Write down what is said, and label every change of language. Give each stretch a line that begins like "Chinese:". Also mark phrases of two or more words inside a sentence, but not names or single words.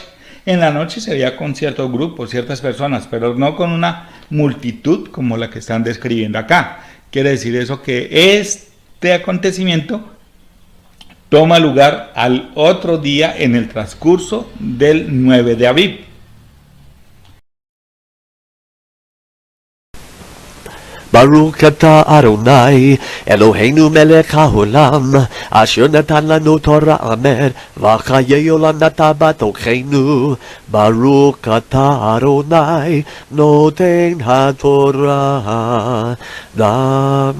Spanish: En la noche se veía con ciertos grupos, ciertas personas, pero no con una multitud como la que están describiendo acá. Quiere decir eso que este acontecimiento toma lugar al otro día en el transcurso del 9 de Aviv.
Hebrew: ברוך אתה אדני אלהינו מלך העולם אשר נתן לנו תורה אמן וחיי עולם נתן בתוכנו. ברוך אתה אדני נותן התורה.